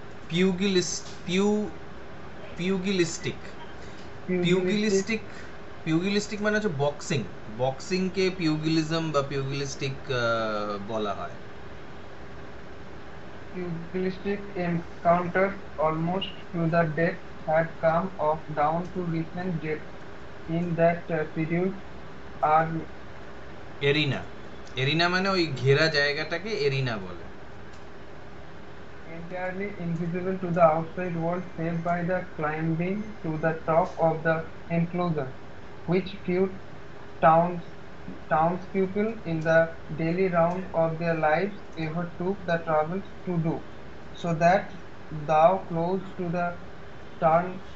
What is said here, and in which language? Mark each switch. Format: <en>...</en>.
<en>pugilistic pugilistic</en> <bn>পিউগিলিস্টিক পিউগিলিস্টিক মানে হচ্ছে boxing, বক্সিংকে পিউগিলিজম বা পিউগিলিস্টিক বলা হয়।</bn> <en>pugilistic encounters almost to the death had come off down to recent dates in that period are</en> <bn>arena, arena মানে ওই ঘেরা জায়গাটাকে এরিনা বলে।</bn> <en>entirely invisible to the outside world save by the climbing to the top of the enclosure, which few towns townspeople in the daily round of their lives ever took the trouble to do, so that thou close to the turn</en>